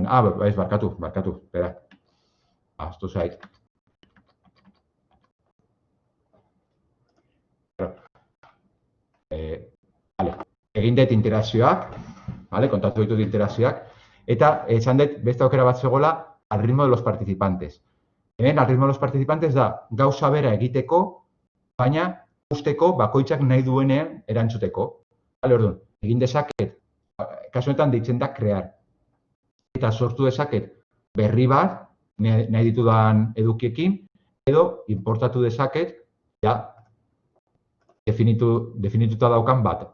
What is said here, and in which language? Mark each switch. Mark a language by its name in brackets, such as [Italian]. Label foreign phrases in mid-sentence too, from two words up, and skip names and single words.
[Basque] Ez, barkatu, espera. Aztu zait. Egin dut interazioak, kontatu ditut interazioak, eta esan dut beste aukera bat zegoela [Spanish] al ritmo de los participantes. [Basque] Hemen, [Spanish] al ritmo de los participantes [Basque] da gauza bera egiteko, baina usteko bakoitzak nahi duenean erantzuteko. Orduan, egin dezaket, kasu honetan deitzen da crear. Eta sortu dezaket berri bat, nahi ditudan edukiekin, edo importatu dezaket, ja, definituta daukan bat.